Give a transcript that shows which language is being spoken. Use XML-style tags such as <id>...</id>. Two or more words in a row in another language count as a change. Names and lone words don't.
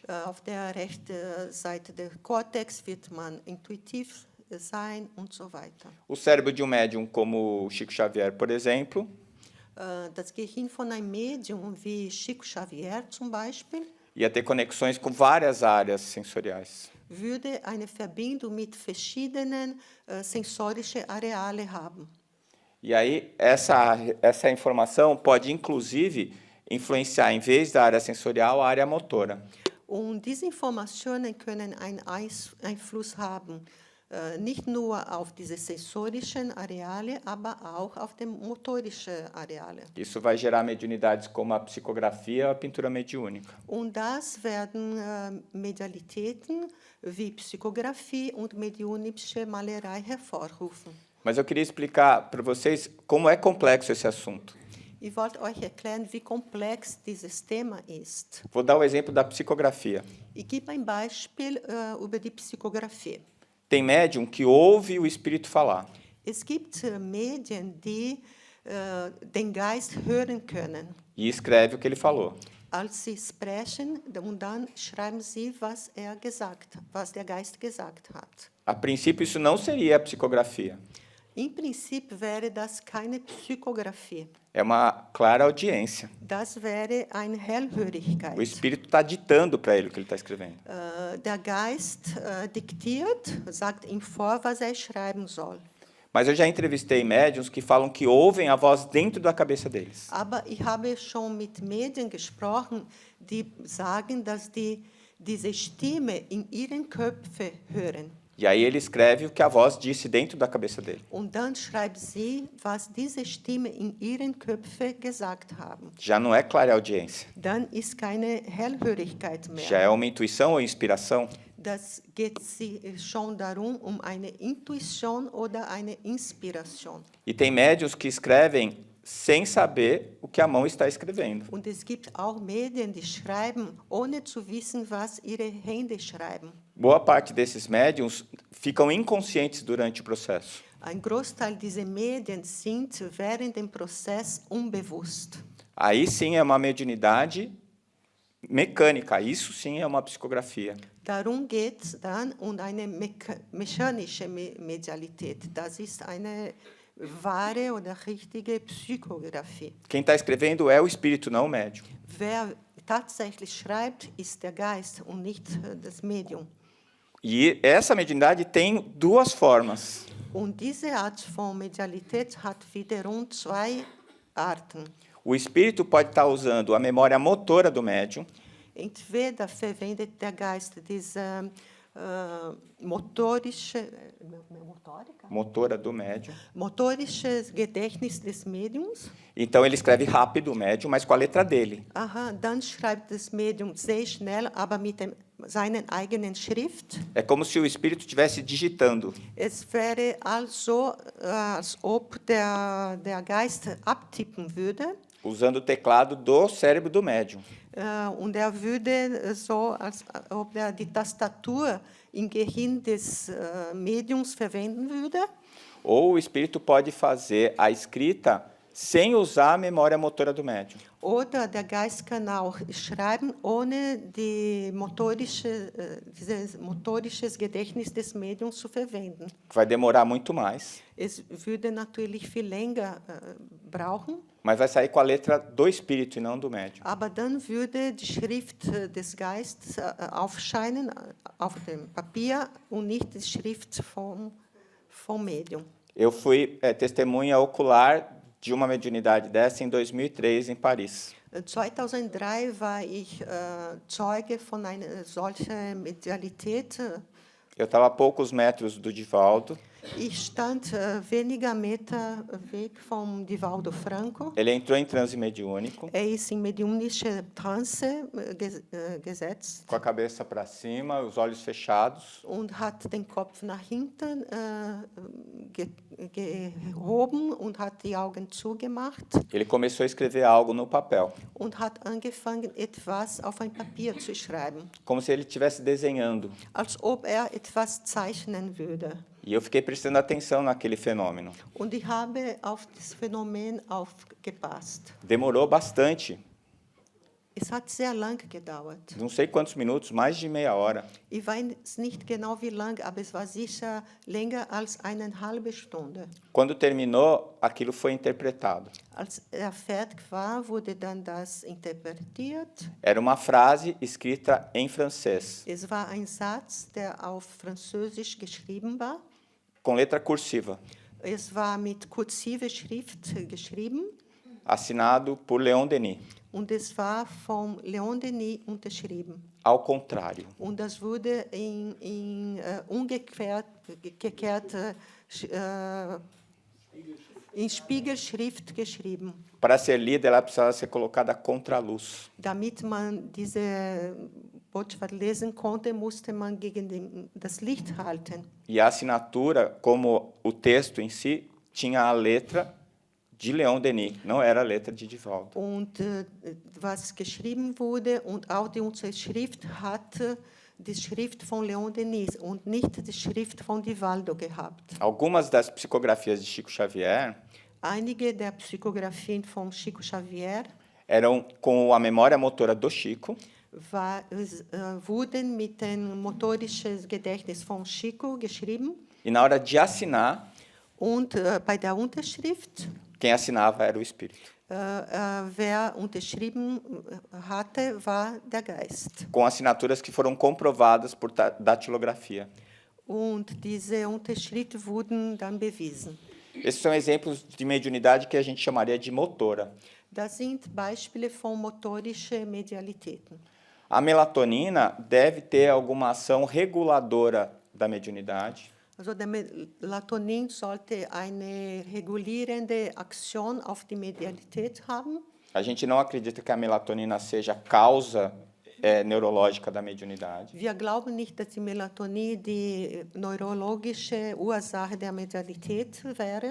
<de>Auf der rechten Seite des Cortex wird man intuitiv sein und so weiter.</de> <pt>O cérebro de um médium como o Chico Xavier, por exemplo,</pt> <de>Das Gehirn von einem Medium wie Chico Xavier zum Beispiel</de> <pt>ia ter conexões com várias áreas sensoriais.</pt> <de>würde eine Verbindung mit verschiedenen sensorischen Areale haben.</de> <pt>E aí, essa informação pode, inclusive, influenciar, em vez da área sensorial, a área motora.</pt> <de>Und diese Informationen können einen Einfluss haben, nicht nur auf diese sensorischen Areale, aber auch auf die motorischen Areale.</de> <pt>Isso vai gerar mediunidades como a psicografia ou a pintura mediúnica.</pt> <de>Und das werden Medialitäten wie Psychographie und mediunische Malerei hervorrufen.</de> <pt>Mas eu queria explicar para vocês como é complexo esse assunto.</pt> <de>Ich wollte euch erklären, wie komplex dieses Thema ist.</de> <pt>Vou dar o exemplo da psicografia.</pt> <de>Ich gebe ein Beispiel über die Psychographie.</de> <pt>Tem médium que ouve o espírito falar.</pt> <de>Es gibt Medien, die den Geist hören können.</de> <pt>E escreve o que ele falou.</pt> <de>Als sie sprechen, und dann schreiben sie, was der Geist gesagt hat.</de> <pt>A princípio, isso não seria a psicografia.</pt> <de>Im Prinzip wäre das keine Psychographie.</de> <pt>É uma clara audiência.</pt> <de>Das wäre eine Hellhörigkeit.</de> <pt>O espírito está ditando para ele o que ele está escrevendo.</pt> <de>Der Geist diktiert, sagt ihm vor, was schreiben soll.</de> <pt>Mas eu já entrevistei médiuns que falam que ouvem a voz dentro da cabeça deles.</pt> <de>Aber ich habe schon mit Medien gesprochen, die sagen, dass die diese Stimme in ihren Köpfen hören.</de> <pt>E aí ele escreve o que a voz disse dentro da cabeça dele.</pt> <de>Und dann schreibt sie, was diese Stimme in ihren Köpfen gesagt haben.</de> <pt>Já não é clareaudiência.</pt> <de>Dann ist keine Hellhörigkeit mehr.</de> <pt>Já é uma intuição ou inspiração.</pt> <de>Das geht schon darum, eine Intuition oder eine Inspiration.</de> <pt>E tem médiuns que escrevem sem saber o que a mão está escrevendo.</pt> <de>Und es gibt auch Medien, die schreiben, ohne zu wissen, was ihre Hände schreiben.</de> <pt>Boa parte desses médiuns ficam inconscientes durante o processo.</pt> <de>Ein Großteil dieser Medien sind während dem Prozess unbewusst.</de> <pt>Aí sim é uma mediunidade mecânica, isso sim é uma psicografia.</pt> <de>Darum geht es dann um eine mechanische Medialität. Das ist eine wahre oder richtige Psychographie.</de> <pt>Quem está escrevendo é o espírito, não o médium.</pt> <de>Wer tatsächlich schreibt, ist der Geist und nicht das Medium.</de> <pt>E essa mediunidade tem duas formas.</pt> <de>Und diese Art von Medialität hat wiederum zwei Arten.</de> <pt>O espírito pode estar usando a memória motora do médium.</pt> <de>Entweder verwendet der Geist diese motorisches Gedächtnis des Mediums.</de> <pt>Então ele escreve rápido o médium, mas com a letra dele.</pt> <de>Aha, dann schreibt das Medium sehr schnell, aber mit seiner eigenen Schrift.</de> <pt>É como se o espírito estivesse digitando.</pt> <de>Es wäre also, als ob der Geist abtippen würde.</de> <pt>Usando o teclado do cérebro do médium.</pt> <de>Und würde so, als ob die Tastatur im Gehirn des Mediums verwenden würde.</de> <pt>Ou o espírito pode fazer a escrita sem usar a memória motora do médium.</pt> <de>Oder der Geist kann auch schreiben, ohne dieses motorisches Gedächtnis des Mediums zu verwenden.</de> <pt>Vai demorar muito mais.</pt> <de>Es würde natürlich viel länger brauchen.</de> <pt>Mas vai sair com a letra do espírito e não do médium.</pt> <de>Aber dann würde die Schrift des Geistes aufscheinen auf dem Papier und nicht die Schrift vom Medium.</de> <pt>Eu fui testemunha ocular de uma mediunidade dessa em 2003 em Paris.</pt> <de>2003 war ich Zeuge von einer solchen Medialität.</de> <pt>Eu estava a poucos metros do Divaldo.</pt> <de>Ich stand weniger Meter weg vom Divaldo Franco.</de> <pt>Ele entrou em transe mediúnico.</pt> <de>Ist in mediunische Trance gesetzt.</de> <pt>Com a cabeça para cima, os olhos fechados.</pt> <de>Und hat den Kopf nach hinten gehoben und hat die Augen zugemacht.</de> <pt>Ele começou a escrever algo no papel.</pt> <de>Und hat angefangen, etwas auf ein Papier zu schreiben.</de> <pt>Como se ele estivesse desenhando.</pt> <de>Als ob etwas zeichnen würde.</de> <pt>E eu fiquei prestando atenção naquele fenômeno.</pt> <de>Und ich habe auf das Phänomen aufgepasst.</de> <pt>Demorou bastante.</pt> <de>Es hat sehr lang gedauert.</de> <pt>Não sei quantos minutos, mais de meia hora.</pt> <de>Ich weiß nicht genau wie lang, aber es war sicher länger als 1,5 Stunde.</de> <pt>Quando terminou, aquilo foi interpretado.</pt> <de>Als fertig war, wurde dann das interpretiert.</de> <pt>Era uma frase escrita em francês,</pt> <de>Es war ein Satz, der auf Französisch geschrieben war.</de> <pt>com letra cursiva,</pt> <de>Es war mit kursiver Schrift geschrieben</de> <pt>assinado por Leon Denis.</pt> <de>und es war vom Leon Denis unterschrieben.</de> <pt>Ao contrário.</pt> <de>Und das wurde in Spiegelschrift geschrieben,</de> <pt>Para ser lida, ela precisava ser colocada contra a luz.</pt> <de>damit man diese Botschaft lesen konnte, musste man gegen das Licht halten.</de> <pt>E a assinatura, como o texto em si, tinha a letra de Leon Denis, não era a letra de Divaldo.</pt> <de>Und was geschrieben wurde und auch die Unterschrift hatte die Schrift von Leon Denis und nicht die Schrift von Divaldo gehabt.</de> <pt>Algumas das psicografias de Chico Xavier</pt> <de>Einige der Psychografien von Chico Xavier</de> <pt>eram com a memória motora do Chico</pt> <de>wurden mit dem motorischen Gedächtnis von Chico geschrieben</de> <pt>e na hora de assinar,</pt> <de>und bei der Unterschrift,</de> <pt>quem assinava era o espírito.</pt> <de>wer unterschrieben hatte, war der Geist.</de> <pt>Com assinaturas que foram comprovadas por datilografia.</pt> <de>Und diese Unterschrift wurden dann bewiesen.</de> <pt>Esses são exemplos de mediunidade que a gente chamaria de motora.</pt> <de>Das sind Beispiele von motorischen Medialitäten.</de> <pt>A melatonina deve ter alguma ação reguladora da mediunidade.</pt> <de>Also der Melatonin sollte eine regulierende Aktion auf die Medialität haben.</de> <pt>A gente não acredita que a melatonina seja causa neurológica da mediunidade.</pt> <de>Wir glauben nicht, dass die Melatonin die neurologische Ursache der Medialität wäre,</de>